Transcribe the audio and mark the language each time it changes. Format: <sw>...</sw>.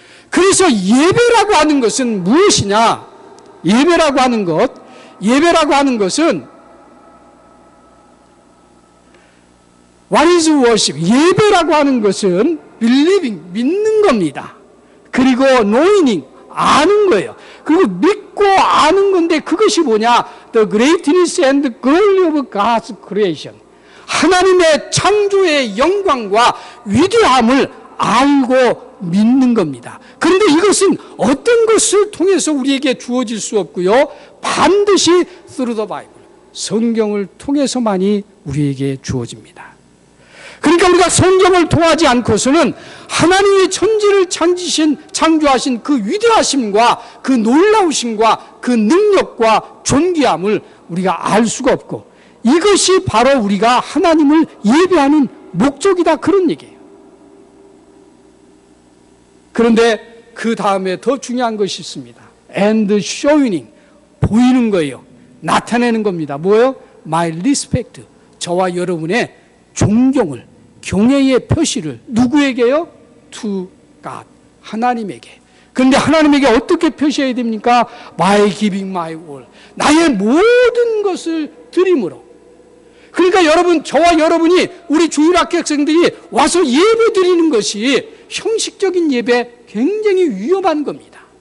<ko>그래서 예배라고 하는 것은 무엇이냐? 예배라고 하는 것은</ko> <en>What is worship?</en> <ko>예배라고 하는 것은 believing, 믿는 겁니다. 그리고 knowing, 아는 거예요. 그리고 믿고 아는 건데 그것이 뭐냐?</ko> <en>The greatness and glory of God's creation.</en> <ko>하나님의 창조의 영광과 위대함을 알고 믿는 겁니다. 그런데 이것은 어떤 것을 통해서 우리에게 주어질 수 없고요. 반드시</ko> <en>through the Bible,</en> <ko>성경을 통해서만이 우리에게 주어집니다. 그러니까 우리가 성경을 통하지 않고서는 하나님의 천지를 창조하신 그 위대하심과 그 놀라우심과 그 능력과 존귀함을 우리가 알 수가 없고, 이것이 바로 우리가 하나님을 예배하는 목적이다, 그런 얘기예요. 그런데 그 다음에 더 중요한 것이 있습니다.</ko> <en>And showing,</en> <ko>보이는 거예요. 나타내는 겁니다. 뭐예요?</ko> <en>My respect,</en> <ko>저와 여러분의 존경을, 경외의 표시를 누구에게요?</ko> <en>To God,</en> <ko>하나님에게. 그런데 하나님에게 어떻게 표시해야 됩니까?</ko> <en>By giving my all,</en> <ko>나의 모든 것을 드림으로. 그러니까 여러분, 저와 여러분이, 우리 주일학교 학생들이 와서 예배 드리는 것이 형식적인 예배, 굉장히 위험한 겁니다.</ko>